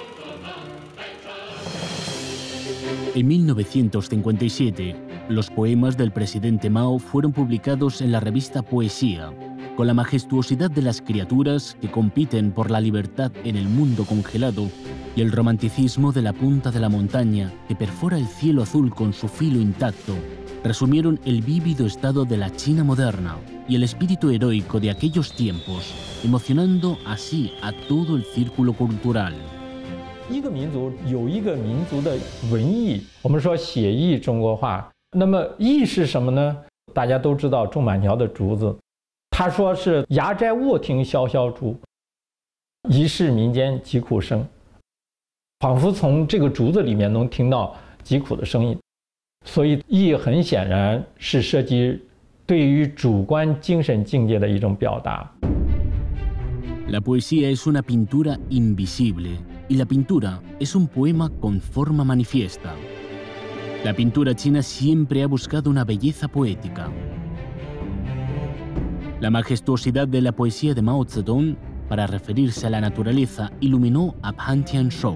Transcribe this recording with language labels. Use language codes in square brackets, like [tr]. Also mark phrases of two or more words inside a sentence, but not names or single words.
[es] En 1957, los poemas del presidente Mao fueron publicados en la revista Poesía, con la majestuosidad de las criaturas que compiten por la libertad en el mundo congelado y el romanticismo de la punta de la montaña que perfora el cielo azul con su filo intacto, resumieron el vívido estado de la China moderna y el espíritu heroico de aquellos tiempos, emocionando así a todo el círculo cultural. [zh] 一个民族有一个民族的文艺，我们说写意中国话。那么意是什么呢？大家都知道种满条的竹子，他说是牙斋卧听萧萧竹，疑是民间疾苦声，仿佛从这个竹子里面能听到疾苦的声音。所以意很显然是涉及对于主观精神境界的一种表达。 [es] La poesía es una pintura invisible y la pintura es un poema con forma manifiesta. La pintura china siempre ha buscado una belleza poética. La majestuosidad de la poesía de Mao Zedong, para referirse a la naturaleza, iluminó a Han Tianzhou.